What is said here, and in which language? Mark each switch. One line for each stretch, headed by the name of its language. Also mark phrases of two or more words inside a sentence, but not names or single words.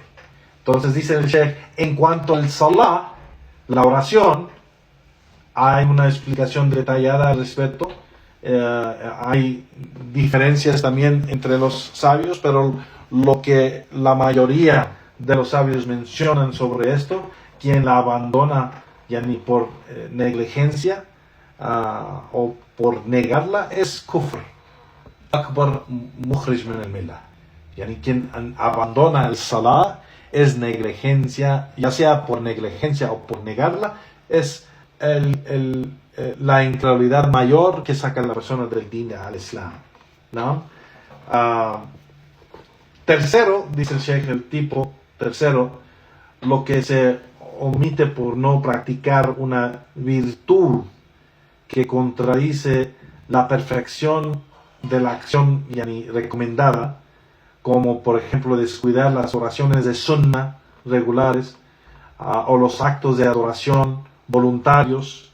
Spanish: Entonces dice el Sheikh, en cuanto al salah, la oración, hay una explicación detallada al respecto, hay diferencias también entre los sabios, pero lo que la mayoría de los sabios mencionan sobre esto, quien la abandona yani por negligencia o por negarla, es
Arabic: كفر أكبر مخرج من الملة.
Spanish: Yani quien abandona el salah es negligencia, ya sea por negligencia o por negarla, es la incredulidad mayor que saca a la persona del
Arabic: دين الإسلام,
Spanish: ¿no? Tercero, dice el Sheikh, el tipo tercero, lo que se omite por no practicar una virtud que contradice la perfección de la acción yani, recomendada, como por ejemplo descuidar las oraciones de sunnah regulares o los actos de adoración voluntarios.